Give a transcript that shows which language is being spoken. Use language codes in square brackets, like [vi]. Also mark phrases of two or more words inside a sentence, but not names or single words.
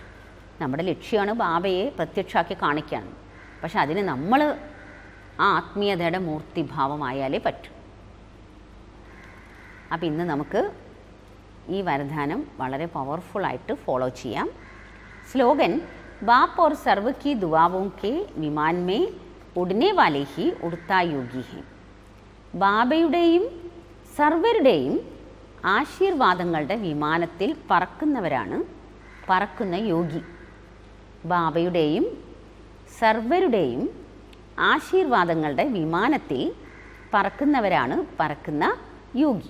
[ml] നമ്മുടെ ലക്ഷ്യമാണ് ബാബയെ പ്രത്യക്ഷമാക്കി കാണിക്കുകയാണ്. പക്ഷെ അതിന് നമ്മൾ ആ ആത്മീയതയുടെ മൂർത്തിഭാവമായാലേ പറ്റൂ. അപ്പം ഇന്ന് നമുക്ക് ഈ വരദാനം വളരെ പവർഫുള്ളായിട്ട് ഫോളോ ചെയ്യാം. [hi] സ്ലോഗൻ: ബാപ്പ് और सर्व की दुआओं के विमान में उड़ने वाले ही उड़ता योगी हैं. [ml] ബാബയുടെയും സർവരുടെയും ആശീർവാദങ്ങളുടെ വിമാനത്തിൽ പറക്കുന്നവരാണ് പറക്കുന്ന യോഗി. ബാബയുടെയും സർവരുടെയും ആശീർവാദങ്ങളുടെ വിമാനത്തിൽ പറക്കുന്നവരാണ് പറക്കുന്ന യോഗി.